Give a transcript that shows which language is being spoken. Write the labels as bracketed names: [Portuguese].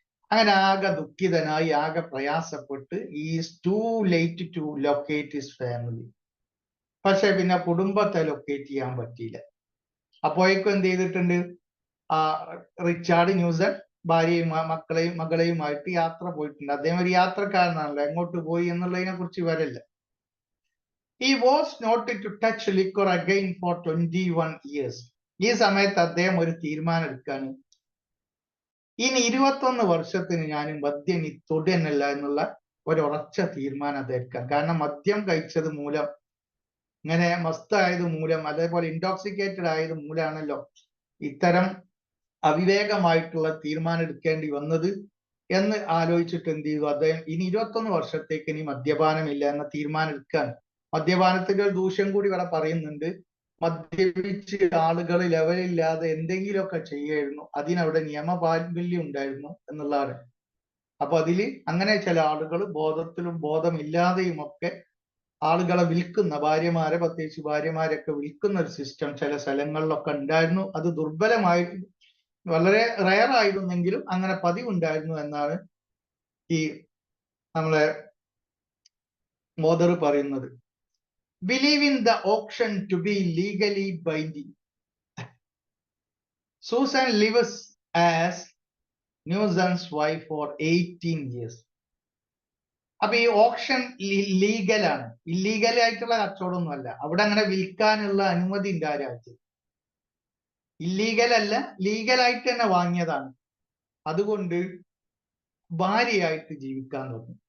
[Malayalam] അങ്ങനെ ആകെ ദുഃഖിതനായി, ആകെ പ്രയാസപ്പെട്ട്, [English] Is too late to locate his family. [Malayalam] പക്ഷെ പിന്നെ കുടുംബത്തെ ലൊക്കേറ്റ് ചെയ്യാൻ പറ്റിയില്ല. അപ്പോഴേക്കും എന്ത് ചെയ്തിട്ടുണ്ട്? ആ റിച്ചാർഡ് ന്യൂസൺ ഭാര്യയും മകളെയുമായിട്ട് യാത്ര പോയിട്ടുണ്ട്. അദ്ദേഹം ഒരു യാത്രക്കാരനാണല്ലോ, എങ്ങോട്ട് പോയി എന്നുള്ളതിനെ കുറിച്ച് വരല്ല. [English] He was not to touch liquor again for 21 years. [Malayalam] ഈ സമയത്ത് അദ്ദേഹം ഒരു തീരുമാനം എടുക്കാണ്, ഇനി 21 വർഷത്തിന് ഞാൻ മദ്യം ഇനി തൊടുന്നില്ല എന്നുള്ള ഒരു ഉറച്ച തീരുമാനം അദ്ദേഹം. കാരണം മദ്യം കഴിച്ചത് മൂലം, ഇങ്ങനെ മസ്തായത് മൂലം, അതേപോലെ ഇൻടോക്സിക്കേറ്റഡ് ആയത് മൂലമാണല്ലോ ഇത്തരം അവിവേകമായിട്ടുള്ള തീരുമാനം എടുക്കേണ്ടി വന്നത് എന്ന് ആലോചിച്ചിട്ട് എന്ത് ചെയ്തു, അദ്ദേഹം ഇനി 21 വർഷത്തേക്ക് ഇനി മദ്യപാനമില്ല എന്ന തീരുമാനം എടുക്കുകയാണ്. മദ്യപാനത്തിന്റെ ഒരു ദൂഷ്യം കൂടി ഇവിടെ പറയുന്നുണ്ട്. മദ്യപിച്ച് ആളുകൾ ലെവലില്ലാതെ എന്തെങ്കിലുമൊക്കെ ചെയ്യായിരുന്നു, അതിനവിടെ നിയമപാൽബല്യം ഉണ്ടായിരുന്നു എന്നുള്ളതാണ്. അപ്പൊ അതില് അങ്ങനെ ചില ആളുകൾ ബോധത്തിലും ബോധമില്ലാതെയും ഒക്കെ ആളുകളെ വിൽക്കുന്ന, ഭാര്യമാരെ, പ്രത്യേകിച്ച് ഭാര്യമാരൊക്കെ വിൽക്കുന്ന ഒരു സിസ്റ്റം ചില സ്ഥലങ്ങളിലൊക്കെ ഉണ്ടായിരുന്നു. അത് ദുർബലമായി, വളരെ റയർ ആയിരുന്നെങ്കിലും അങ്ങനെ പതിവുണ്ടായിരുന്നു എന്നാണ് ഈ നമ്മളെ മോദർ പറയുന്നത്. [English] Believe in the auction to be legally binding. Susan lives as Newson's wife for 18 years. [Malayalam] അപ്പൊ ഈ ഓപ്ഷൻ ലീഗലാണ്, ഇല്ലീഗൽ ആയിട്ടുള്ള കച്ചവടമൊന്നും അല്ല. അവിടെ അങ്ങനെ വിൽക്കാനുള്ള അനുമതി ഉണ്ട് ആ രാജ്യത്ത്. ഇല്ലീഗൽ അല്ല, ലീഗലായിട്ട് തന്നെ വാങ്ങിയതാണ്. അതുകൊണ്ട് ഭാര്യയായിട്ട് ജീവിക്കാൻ തുടങ്ങി.